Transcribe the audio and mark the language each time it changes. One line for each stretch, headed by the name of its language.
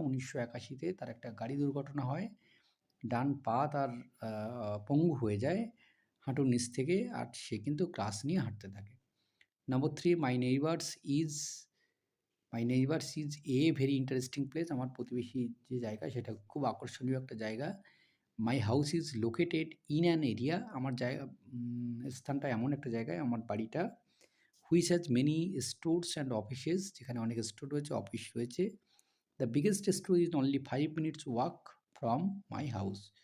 Bangla: 1981-তে তার একটা গাড়ি দুর্ঘটনা হয়, ডান পা তার পঙ্গু হয়ে যায় হাঁটুর নিচ থেকে, আর সে কিন্তু ক্রাস নিয়ে হাঁটতে থাকে।
English: Number 3, my neighbors is a very interesting place.
Bangla: আমার প্রতিবেশী যে জায়গা সেটা খুব আকর্ষণীয় একটা জায়গা।
English: my house is located in an area,
Bangla: আমার জায়গা স্থানটা এমন একটা জায়গায়, আমার বাড়িটা,
English: which has many stores and offices,
Bangla: যেখানে অনেক স্টোর রয়েছে, অফিস রয়েছে।
English: The biggest store is only 5 minutes walk from my house.